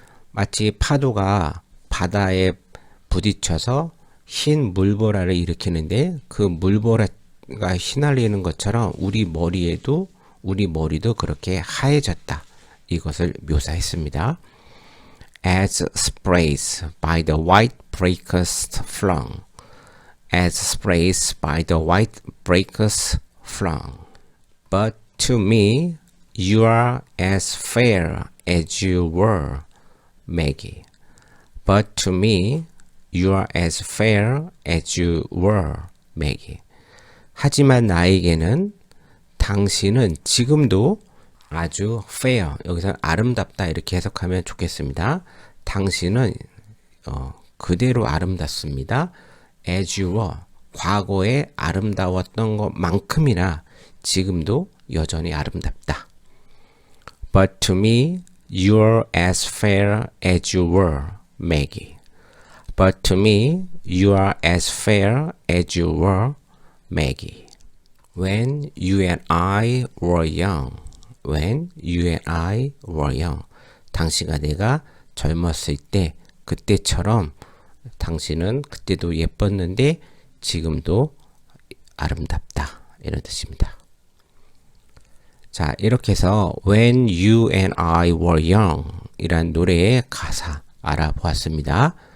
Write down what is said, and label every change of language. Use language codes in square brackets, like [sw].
[ko] 마치 파도가 바다에 부딪혀서 흰 물보라를 일으키는데, 그 물보라가 휘날리는 것처럼 우리 머리도 그렇게 하얘졌다, 이것을 묘사했습니다. [en] As sprays by the white breakers flung. As sprays by the white breakers flung. But to me, you are as fair as you were, Maggie. But to me, you are as fair as you were, Maggie. [ko] 하지만 나에게는 당신은 지금도 아주 fair, 여기서 아름답다 이렇게 해석하면 좋겠습니다. 당신은 그대로 아름답습니다. [en] as you were, [ko] 과거에 아름다웠던 것만큼이나 지금도 여전히 아름답다. [en] But to me, you're as fair as you were, Maggie. But to me, you are as fair as you were, Maggie. When you and I were young. When you and I were young. [ko] 당신과 내가 젊었을 때, 그때처럼 당신은 그때도 예뻤는데 지금도 아름답다, 이런 뜻입니다. 자, 이렇게 해서 When You and I Were Young 이란 노래의 가사 알아보았습니다.